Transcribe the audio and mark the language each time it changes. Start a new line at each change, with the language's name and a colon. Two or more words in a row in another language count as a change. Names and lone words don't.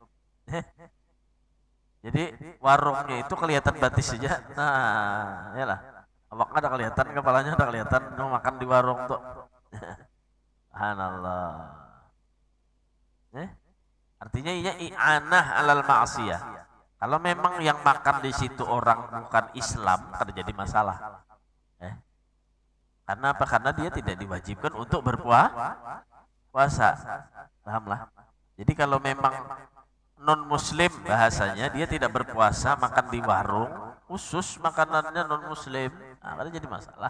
Banjar: Jadi warungnya itu kelihatan batis saja.
Indonesian: Nah, iyalah.
Banjar: Awaknya ada kelihatan, kepalanya ada kelihatan, makan di warung tuh.
Indonesian: Subhanallah. Artinya ini
Arabic: إعانة على المعصية.
Indonesian: Kalau memang yang makan di situ orang bukan Islam, kan jadi masalah. Karena apa? Karena dia tidak diwajibkan untuk berpuasa. Pahamlah. Jadi kalau memang non muslim bahasanya, dia tidak berpuasa, makan di warung, khusus makanannya non muslim, nah, kan jadi masalah.